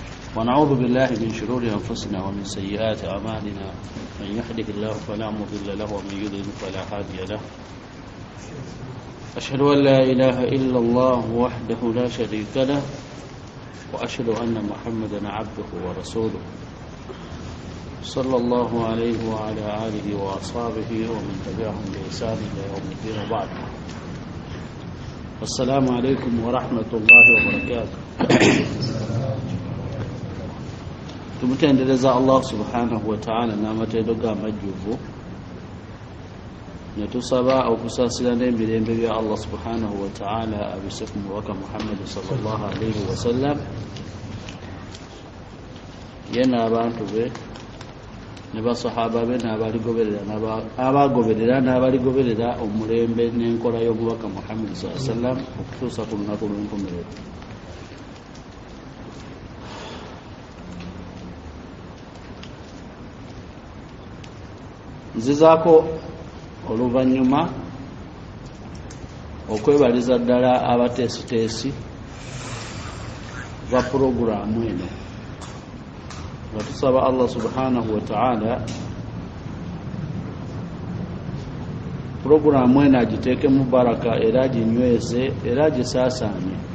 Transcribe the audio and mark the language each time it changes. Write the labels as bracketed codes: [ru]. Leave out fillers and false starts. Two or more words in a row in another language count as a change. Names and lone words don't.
[ar] ونعوذ بالله من شرور أنفسنا ومن سيئات أعمالنا من يهده الله فلا مضل له ومن يضلل فلا هادي له أشهد أن لا إله إلا الله وحده لا شريك له وأشهد أن محمدا عبده ورسوله صلى الله عليه وعلى آله وأصحابه ومن تبعهم بإحسان إلى يوم الدين وبعد. السلام عليكم ورحمة الله وبركاته. [lg] Tumutendereza [ar] الله سبحانه وتعالى [lg] n'amateeka amajjuvu ne tusaba okusasira n'emirembe bya Allah subhanahu wa ta'ala abise ku mubaka Muhammad [ar] صلى الله عليه وسلم [lg] yena abantu be ne basahaba be n'abagoberera n'abaligoberera omulembe n'enkola y'omubaka Muhammad [ar] صلى الله عليه وسلم [lg] okutuusa ku lunaku lw'enkomerero. Nzizaako oluvannyuma okwebaliza ddala abateesiteesi ba puroguraamu eno nga tusaba [ar] الله سبحانه وتعالى [lg] puroguraamu eno agiteekemu baraka era aginyweze era agisaasaanye.